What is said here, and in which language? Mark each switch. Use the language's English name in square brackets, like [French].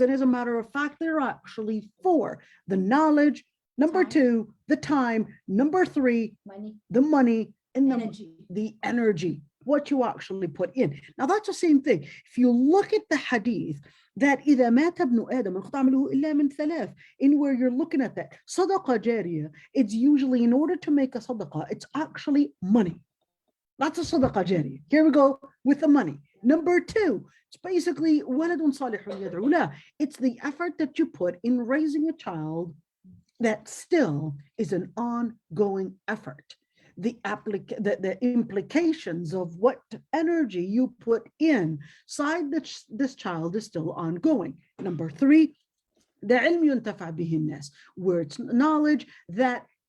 [English] And as a matter of fact, there are actually 4. The knowledge, number 2, the time, number 3, the money, and the energy, what you actually put in. Now that's the same thing. If you look at the hadith that [Arabic] إذا مات ابن آدم انقطع عمله إلا من [English] 3, in where you're looking at that, [Arabic] صدقة جارية, [English] it's usually, in order to make a sadaqah, it's actually money. That's a sadaqah jariyah. Here we go with the money. Number 2, it's basically [Arabic] ولد صالح يدعو له. [English] It's the effort that you put in raising a child that still is an ongoing effort. The implications of what energy you put inside this child is still ongoing. Number 3, the ilm yuntaf'a bihi an-nas, where it's knowledge that